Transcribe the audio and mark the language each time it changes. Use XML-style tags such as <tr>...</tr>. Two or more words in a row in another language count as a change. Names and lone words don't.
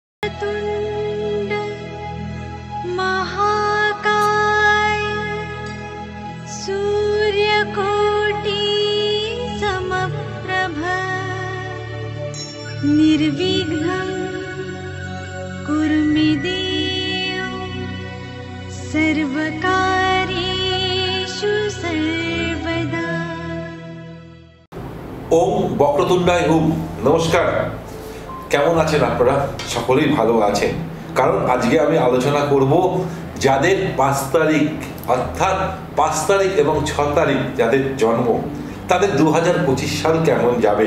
<sa>वक्रतुण्ड महाकाय सूर्यकोटि समप्रभ निर्विघ्नं कुरु मे देव सर्वकार्येषु सर्वदा। ओम বক্রতুণ্ডায় হুম।</sa> <bn>নমস্কার, কেমন আছেন আপনারা? সকলেই ভালো আছেন, কারণ আজকে আমি আলোচনা করব যাদের 5 তারিখ অর্থাৎ 5 তারিখ এবং 6 তারিখ যাদের জন্ম তাদের 2025 সাল কেমন যাবে।</bn>